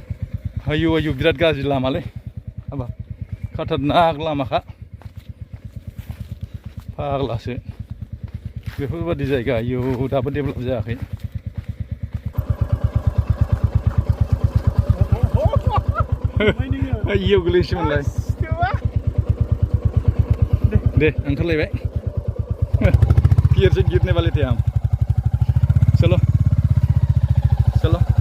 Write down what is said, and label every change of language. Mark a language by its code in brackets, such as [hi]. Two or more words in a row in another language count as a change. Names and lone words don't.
[brx] आयु आयु बिराद गाज्रि लामालै हाबा खतरनाक लामाखा फाग्लासो बेफोरबादि जायगा आयौ दाबो डेभेलप जायाखै आयौ गोलैसैमोनलाय दे ओंखारलायबाय [hi] गिर से गिरने वाले थे हम चलो चलो